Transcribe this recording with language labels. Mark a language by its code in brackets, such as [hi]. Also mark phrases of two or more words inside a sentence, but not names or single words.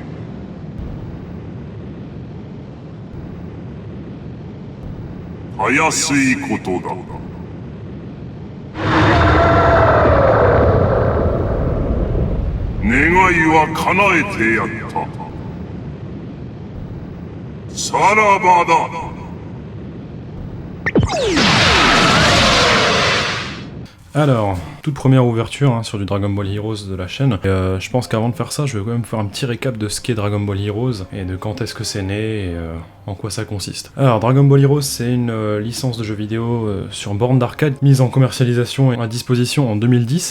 [ja] たやすいことだ。願いは叶えてやった。さらばだ。 [fr] Alors, toute première ouverture sur du Dragon Ball Heroes de la chaîne. Je pense qu'avant de faire ça, je vais quand même faire un petit récap de ce qu'est Dragon Ball Heroes et de quand est-ce que c'est né et en quoi ça consiste. Alors, Dragon Ball Heroes, c'est une licence de jeux vidéo sur borne d'arcade mise en commercialisation et à disposition en 2010.